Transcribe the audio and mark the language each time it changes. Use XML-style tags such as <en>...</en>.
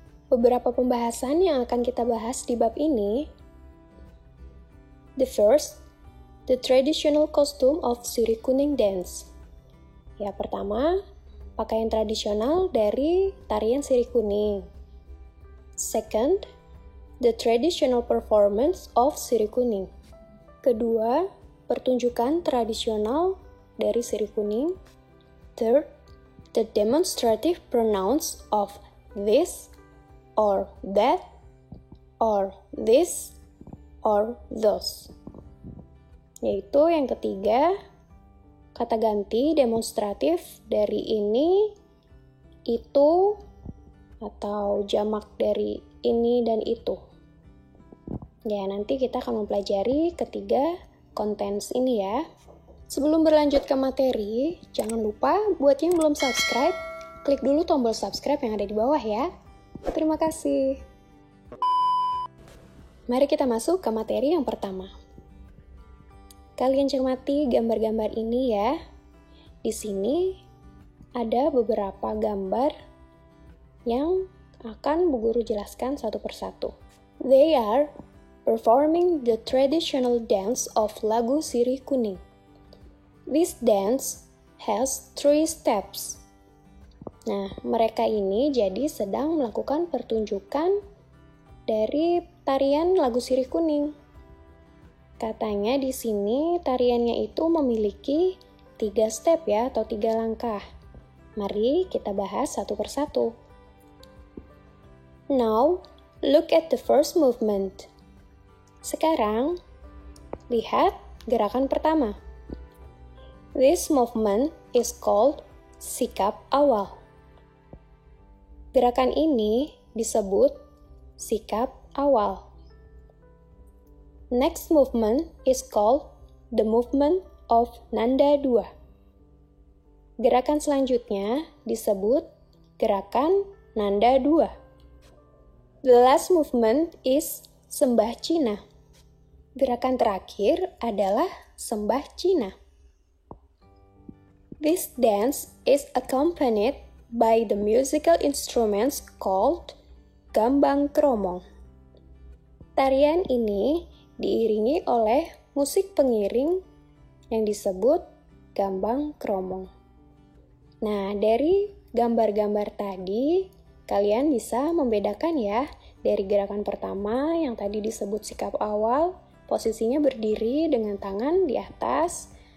<id>Beberapa pembahasan yang akan kita bahas di bab ini.</id> <en>The first, the traditional costume of Sirih Kuning dance.</en> <id>Ya, pertama, pakaian tradisional dari tarian Sirih Kuning.</id> <en>Second, the traditional performance of Sirih Kuning.</en> <id>Kedua, pertunjukan tradisional dari Sirih Kuning.</id> <en>Third, the demonstrative pronouns of this, or that, or this, or those.</en> <id>Yaitu yang ketiga, kata ganti demonstratif dari ini, itu, atau jamak dari ini dan itu. Ya, nanti kita akan mempelajari ketiga contents ini ya. Sebelum berlanjut ke materi, jangan lupa buat yang belum subscribe, klik dulu tombol subscribe yang ada di bawah ya. Terima kasih. Mari kita masuk ke materi yang pertama. Kalian cermati gambar-gambar ini ya. Di sini ada beberapa gambar yang akan Bu Guru jelaskan satu persatu.</id> <en>They are performing the traditional dance of lagu Sirih Kuning. This dance has 3 steps.</en> <id>Nah, mereka ini jadi sedang melakukan pertunjukan dari tarian lagu Sirih Kuning. Katanya di sini tariannya itu memiliki 3 step ya, atau 3 langkah. Mari kita bahas satu persatu.</id> <en>Now, look at the first movement.</en> <id>Sekarang, lihat gerakan pertama.</id> <en>This movement is called sikap awal.</en> <id>Gerakan ini disebut sikap awal.</id> <en>Next movement is called the movement of nanda 2.</en> <id>Gerakan selanjutnya disebut gerakan nanda 2.</id> <en>The last movement is sembah Cina.</en> <id>Gerakan terakhir adalah sembah Cina.</id> <en>This dance is accompanied by the musical instruments called gambang kromong.</en> <id>Tarian ini diiringi oleh musik pengiring yang disebut gambang kromong. Nah, dari gambar-gambar tadi, kalian bisa membedakan ya, dari gerakan pertama yang tadi disebut sikap awal, posisinya berdiri dengan tangan di atas.</id>